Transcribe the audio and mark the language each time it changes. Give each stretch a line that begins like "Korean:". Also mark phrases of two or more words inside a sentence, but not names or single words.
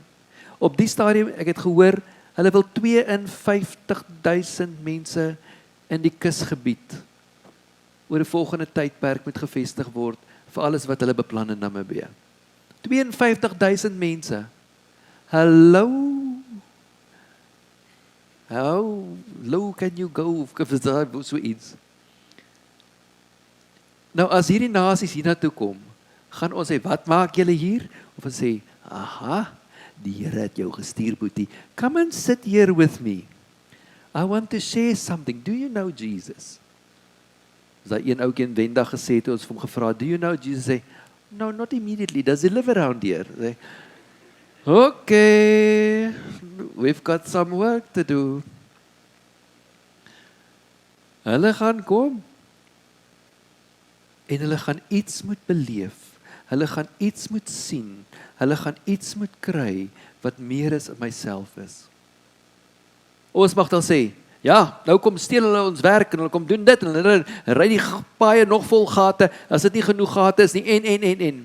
Afrikaans: Op die stadium, ek het gehoor, hulle wil 52,000 mense in die kusgebied oor die volgende tydperk moet gevestig word vir alles wat hulle beplan in Namibië. 52,000 mense. Hallo.
English: How low can you go?
Afrikaans: Of is daar so iets? Nou as hierdie nasies hiernatoe kom, gaan ons sê, wat maak julle hier? Of ons sê, aha, die Here het jou gestuur, boetie.
English: Come and sit here with me. I want to share something. Do you know Jesus?
Afrikaans: Is daar een ouetjie in Wendag gesê toe ons vir hom gevra,
English: do you know Jesus? Sê, no, not immediately. Does he live around here? Sê, okay, we've got some work to do.
Afrikaans: Hulle gaan kom. En hulle gaan iets moet beleef. Hulle gaan iets moet sien. Hulle gaan iets moet kry wat meer is in myself is. Ons mag dan sê, ja, nou kom steel hulle ons werk en hulle kom doen dit en hulle ry die paaie nog vol gate, as dit nie genoeg gate is nie, en.